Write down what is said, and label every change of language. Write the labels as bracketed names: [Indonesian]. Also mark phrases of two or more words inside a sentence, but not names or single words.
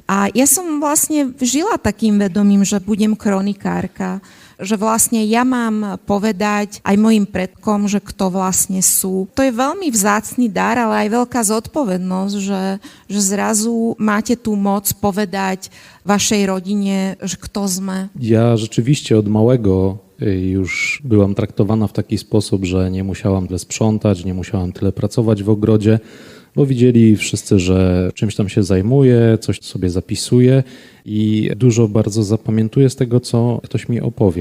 [Slovak] A ja som vlastne žila takým vedomím, že budem kronikárka, že vlastne ja mám povedať aj mojim predkom, že kto vlastne sú. To je veľmi vzácny dar, ale aj veľká zodpovednosť, že zrazu máte tú moc povedať [Polish] waszej rodzinie, że [Slovak] kto sme. [Polish] Ja rzeczywiście od małego już byłam traktowana w taki sposób, że nie musiałam tyle sprzątać, nie musiałam tyle pracować w ogrodzie, bo widzieli wszyscy, że czymś tam się zajmuję, coś sobie zapisuję i dużo bardzo zapamiętuję z tego, co ktoś mi opowie.